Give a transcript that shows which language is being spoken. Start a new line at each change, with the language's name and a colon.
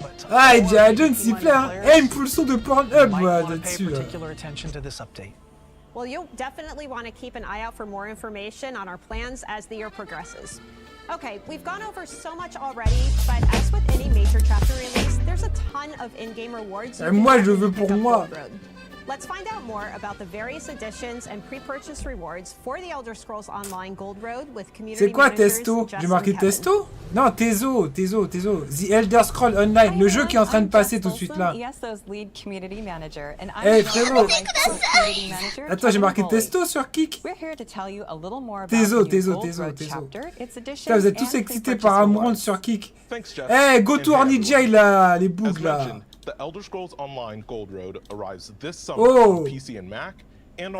French: Ah, Indiana Jones il plaît, hein. Eh, il me fout le son de Pornhub là-dessus.
English: Well, you'll definitely want to keep an eye out for more information on our plans as the year progresses. Okay, we've gone over so much already, but as with any major chapter release, there's a ton of in-game rewards.
French: Moi, je veux pour moi.
English: Let's find out more about the various additions and pre-purchase rewards for the Elder Scrolls Online Gold Road with community.
French: C'est quoi Testo? J'ai marqué Testo? Non, Tezo.
English: The Elder Scrolls Online,
French: le jeu qui est en train de passer tout de suite là. Eh frérot. Attends, j'ai marqué Testo sur Kick. Tezo. Putain, vous êtes tous excités par Amourante sur Kick. Eh, go to Ornija là, les bugs là.
English: The Elder Scrolls Online Gold Road arrives this summer on PC and Mac and on